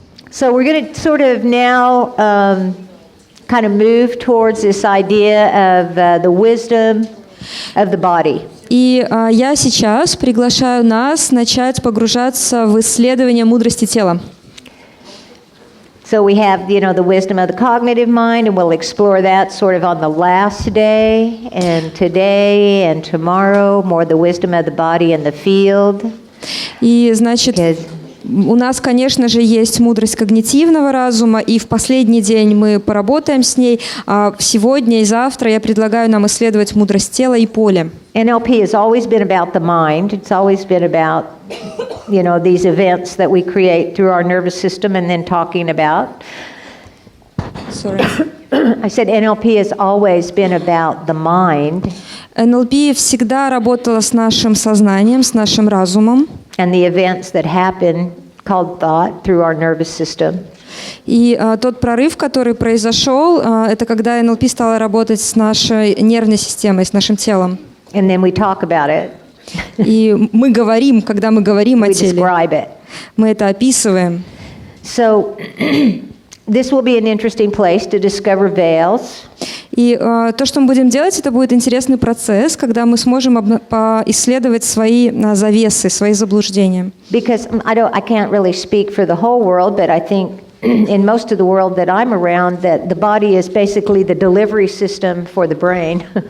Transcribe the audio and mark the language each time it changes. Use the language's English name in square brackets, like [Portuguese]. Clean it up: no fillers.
[English] So we're going to sort of now kind of move towards this idea of the wisdom of the body. [Russian] И я сейчас приглашаю нас начать погружаться в исследование мудрости тела. [English] So we have, you know, the wisdom of the cognitive mind, and we'll explore that sort of on the last day, and today and tomorrow, more the wisdom of the body and the field. [Russian] И, значит, у нас, конечно же, есть мудрость когнитивного разума, и в последний день мы поработаем с ней. А сегодня и завтра я предлагаю нам исследовать мудрость тела и поля. [English] NLP has always been about the mind. It's always been about, you know, these events that we create through our nervous system and then talking about. Sorry. I said NLP has always been about the mind. [Russian] НЛП всегда работала с нашим сознанием, с нашим разумом. [English] And the events that happen called thought through our nervous system. [Russian] И тот прорыв, который произошел, это когда НЛП стала работать с нашей нервной системой, с нашим телом. [English] And then we talk about it. [Russian] И мы говорим, когда мы говорим о [English] We [Russian] теле, [English] describe it. [Russian] мы это описываем. [English] So this will be an interesting place to discover veils. [Russian] И то, что мы будем делать, это будет интересный процесс, когда мы сможем исследовать свои завесы, свои заблуждения. [English] Because I can't really speak for the whole world, but I think in most of the world that I'm around, that the body is basically the delivery system for the brain.